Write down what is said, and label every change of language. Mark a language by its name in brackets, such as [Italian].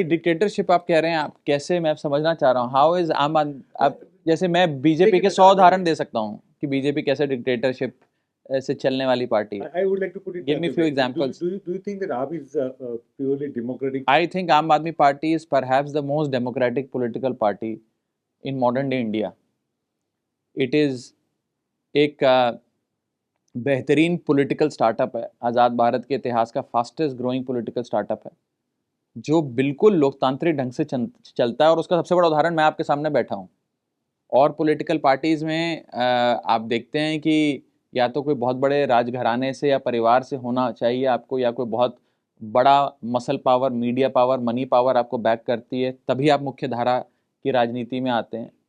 [Hindi] नहीं, डिक्टेटरशिप आप कह रहे हैं, आप कैसे, मैं समझना चाह रहा हूँ [English] how is [Hindi] आम आदमी, आप जैसे मैं बीजेपी के 100 उदाहरण दे सकता हूँ कि बीजेपी कैसे डिक्टेटरशिप से चलने वाली पार्टी है। [English] I would like to put it. Give me few examples. Do you think that AAP is purely democratic? I think Aam Aadmi Party is perhaps the most democratic political party in modern day India. It is [Hindi] एक बेहतरीन political startup है, आज़ाद भारत के इतिहास का fastest growing political startup है, जो बिल्कुल लोकतांत्रिक ढंग से चलता है। और उसका सबसे बड़ा उदाहरण मैं आपके सामने बैठा हूँ। और पॉलिटिकल पार्टीज़ में आप देखते हैं कि या तो कोई बहुत बड़े राजघराने से या परिवार से होना चाहिए आपको, या कोई बहुत बड़ा muscle power, media power, money power आपको बैक करती है, तभी आप मुख्य धारा की राजनीति में आते हैं।